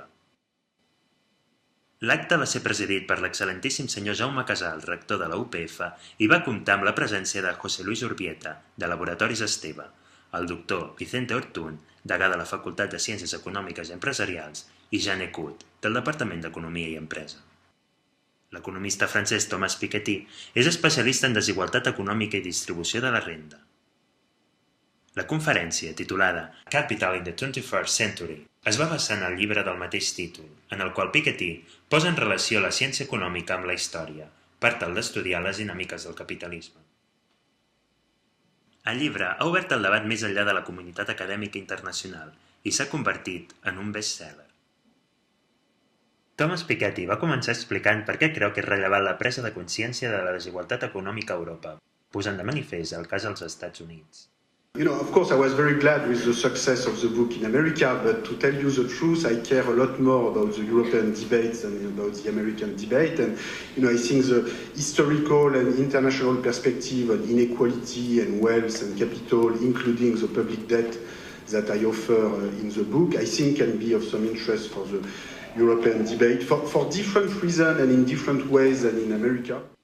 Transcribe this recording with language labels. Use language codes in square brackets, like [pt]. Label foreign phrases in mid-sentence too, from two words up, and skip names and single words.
[ca] L'acte va ser presidit per l'excel·lentíssim senyor Jaume Casal, rector de la UPF, i va comptar amb la presència de José Luis Urbieta, de Laboratoris Esteve, el doctor Vicente Ortún, degà de la Facultat de Ciències Econòmiques i Empresarials, i Jean Écoute, del Departament d'Economia i Empresa. L'economista francès Thomas Piketty és especialista en desigualtat econòmica i distribució de la renda. La conferència, titulada Capital in the 21st Century, es va basar en el llibre del mateix títol, en el qual Piketty posa en relació la ciència econòmica amb la història, per tal d'estudiar les dinàmiques del capitalisme. El llibre ha obert el debat més enllà de la comunitat acadèmica internacional i s'ha convertit en un best-seller. Thomas Piketty va començar explicant per què creu que és rellevant la presa de consciència de la desigualtat econòmica a Europa, posant de manifest el cas als Estats Units. [en] Of course, I was very glad with the success of the book in America, but to tell you the truth, I care a lot more about the European debates than about the American debate. And, I think the historical and international perspective on inequality and wealth and capital, including the public debt that I offer in the book, I think can be of some interest for the European debate for different reasons and in different ways than in America.